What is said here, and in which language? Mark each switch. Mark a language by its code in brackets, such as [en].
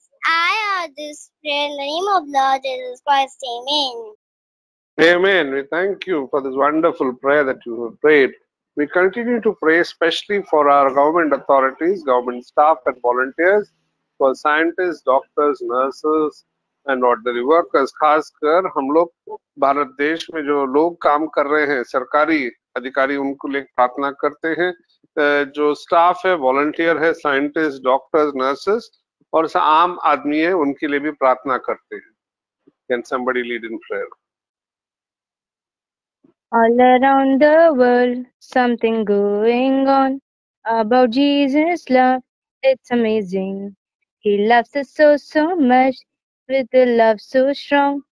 [en] I ask this prayer in the name of Lord Jesus Christ. Amen. Amen. We thank you for this wonderful prayer that you have prayed. We continue to pray especially for our government authorities, government staff and volunteers, for scientists, doctors, nurses and ordinary workers. [hi] खासकर हम लोग भारत देश में जो लोग काम कर रहे हैं, सरकारी अधिकारी, उनको लेकर प्रार्थना करते हैं. जो स्टाफ है, वॉलंटियर है, साइंटिस्ट, डॉक्टर्स, नर्सेस और आम आदमी है, उनके लिए भी प्रार्थना करते हैं. [en] Can somebody lead in prayer? All around the world, something going on about Jesus' love. It's amazing. He loves us so much with a love so strong.